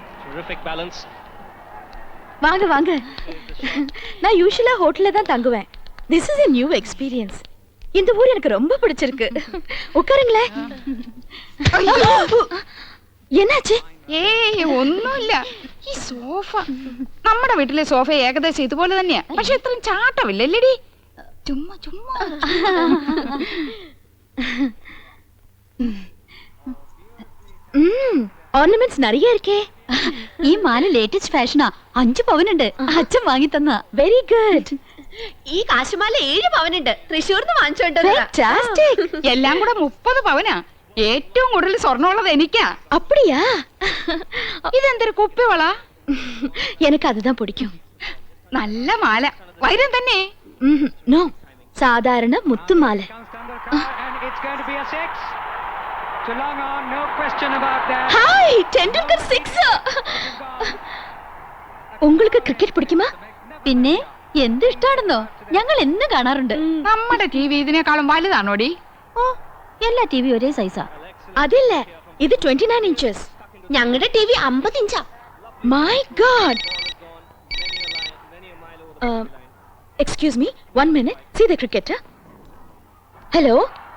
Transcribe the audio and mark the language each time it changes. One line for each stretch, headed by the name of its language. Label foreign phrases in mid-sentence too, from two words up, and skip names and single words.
English: Terrific balance.
Tamil: வாங்க வாங்க. நான் யூசுவலா ஹோட்டல்ல தான் தங்குவேன்.
English: This is a new experience.
Tamil: இந்த ஊர் எனக்கு ரொம்ப பிடிச்சிருக்கு. உட்காருங்களே.
Malayalam: എன்னாச்சு? ഏയ് ഒന്നുമില്ല. ഈ സോഫ നമ്മുടെ വീട്ടിലെ സോഫ ഏകദേശം ഇതുപോലെ തന്നെയാ. പക്ഷെ ഇത്രയും ചാട്ടമില്ലല്ലേടി. ചുമ്മാ ചുമ്മാ.
Tamil: ഓർണമെന്റ്സ് நிறைய இருக்கே.
Malayalam: ഈ മാല
English: latest fashion.
Malayalam: 5 പവനുണ്ട്. അച്ഛൻ വാങ്ങി തന്ന.
English: very good.
Malayalam: ഈ കാശുമാല 7 പവനുണ്ട്. തൃശ്ശൂർന്ന് വാങ്ങിച്ചോണ്ട്
English: ഫാന്റാസ്റ്റിക്.
Malayalam: എല്ലാം കൂടെ 30 പവനാ. ഏറ്റവും കൂടുതൽ സ്വർണ്ണമുള്ളത് എനിക്കാ.
Tamil: அப்படியா?
Malayalam: ഇതെന്തൊരു കുപ്പിവള?
Tamil: எனக்கு அதுதான் பிடிக்கும்.
Malayalam: നല്ല മാല. വൈരം തന്നെ. നോ, സാധാരണ മുത്തുമാല. ഹായ്, ടെൻഡുൽക്കർ 6. உங்களுக்கு ക്രിക്കറ്റ് പിടിക്കുമാ? പിന്നെ എന്ത് ഇഷ്ടാണെന്നോ. ഞങ്ങൾ എന്ന് കാണാറുണ്ട്. നമ്മുടെ ടിവി ഇതിനേക്കാളും വലുതാണോടി? ഓ, എല്ലാ ടിവി ഒരേ സൈസാ. അതില്ല, ഇത് 29 inches. ഞങ്ങളുടെ ടിവി 50 ഇഞ്ചാ.
English: My God. Excuse me, 1 minute. See the cricketer. Hello.